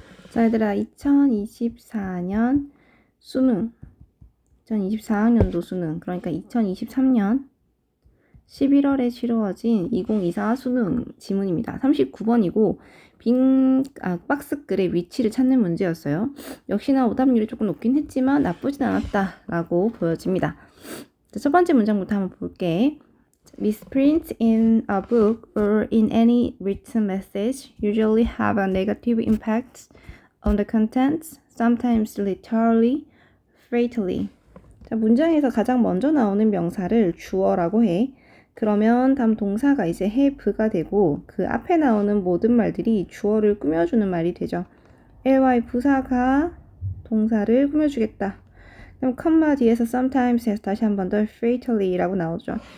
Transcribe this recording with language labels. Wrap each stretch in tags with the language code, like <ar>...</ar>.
<ko>자, 얘들아, 2024년 수능, 2024학년도 수능, 그러니까 2023년 11월에 치러진 2024 수능 지문입니다. 39번이고, 박스글의 위치를 찾는 문제였어요. 역시나 오답률이 조금 높긴 했지만 나쁘진 않았다라고 보여집니다. 자, 첫 번째 문장부터 한번 볼게.</ko> <en>Misprint in a book or in any written message usually have a negative impact on the contents, sometimes literally, fatally.</en> <ko>자, 문장에서 가장 먼저 나오는 명사를 주어라고 해. 그러면 다음 동사가 이제 have가 되고 그 앞에 나오는 모든 말들이 주어를 꾸며주는 말이 되죠. ly 부사가 동사를 꾸며주겠다. 그럼 컴마 뒤에서 sometimes 해서 다시 한 번 더 fatally라고 나오죠.</ko>